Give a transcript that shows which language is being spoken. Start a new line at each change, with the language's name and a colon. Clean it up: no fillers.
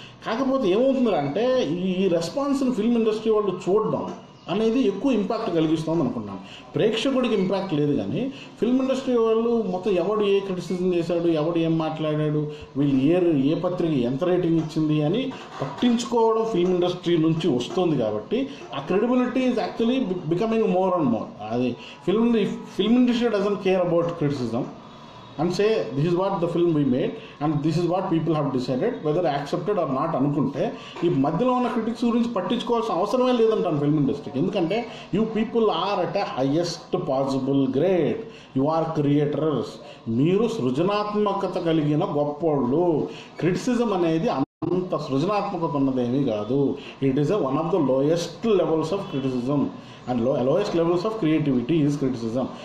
Telugu: కాకపోతే ఏమవుతుందంటే ఈ రెస్పాన్స్ని ఫిల్మ్ ఇండస్ట్రీ వాళ్ళు చూడడం అనేది ఎక్కువ ఇంపాక్ట్ కలిగిస్తుంది అనుకున్నాను. ప్రేక్షకుడికి ఇంపాక్ట్ లేదు, కానీ ఫిల్మ్ ఇండస్ట్రీ వాళ్ళు మొత్తం ఎవడు ఏ క్రిటిసిజం చేశాడు, ఎవడు ఏం మాట్లాడాడు, వీళ్ళు ఏ పత్రిక ఎంత రేటింగ్ ఇచ్చింది అని పట్టించుకోవడం ఫిల్మ్ ఇండస్ట్రీ నుంచి వస్తుంది. కాబట్టి ఆ
English: Credibility is actually becoming more and more. అది film industry doesn't care about criticism and say this is what the film we made and this is what people have decided whether accepted or not
Telugu: అనుకుంటే ఈ మధ్యలో ఉన్న critics గురించి పట్టించుకోవాల్సిన అవసరమే లేదంటాను film ఇండస్ట్రీకి.
English: ఎందుకంటే you people are at a highest possible grade, you are creators,
Telugu: మీరు సృజనాత్మకత కలిగిన గొప్పోళ్ళు. క్రిటిసిజం అనేది అంత సృజనాత్మకత ఉన్నదేమీ కాదు.
English: It is one of the lowest levels of criticism and lowest levels of creativity is criticism.